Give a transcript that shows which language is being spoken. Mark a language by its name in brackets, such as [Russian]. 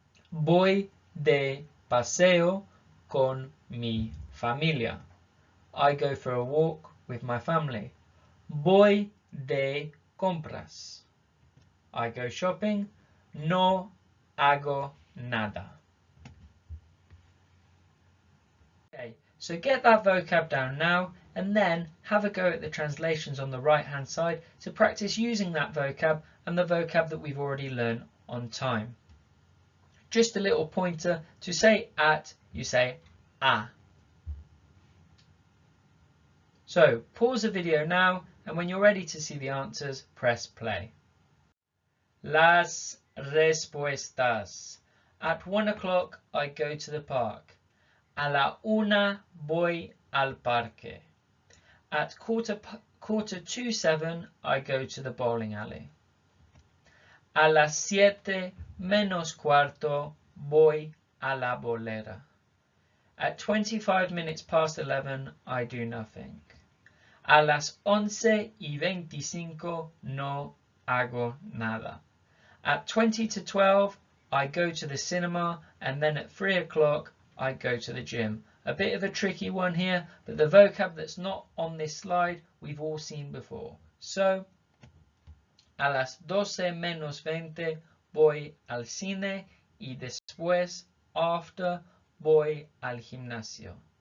[Spanish] Voy de paseo con mi familia. [English] I go for a walk with my family. [Spanish] Voy de compras. [English] I go shopping. [Spanish] No hago nada. [English] Okay, so get that vocab down now and then have a go at the translations on the right hand side to practice using that vocab and the vocab that we've already learned on time. Just a little pointer, to say at, you say a. So pause the video now and when you're ready to see the answers, press play. [Spanish] Las respuestas. [English] At 1 o'clock I go to the park. [Spanish] A la una voy al parque. [English] At quarter to 7 I go to the bowling alley. [Spanish] A las 7 menos cuarto voy a la bolera. [English] At 25 minutes past 11 I do nothing. [Spanish] A las 11:25 no hago nada. [English] At 20 to 12 I go to the cinema and then at 3 o'clock I go to the gym. A bit of a tricky one here, but the vocab that's not on this slide we've all seen before. [Spanish] So, a las 12 menos 20 voy al cine y después, after, voy al gimnasio.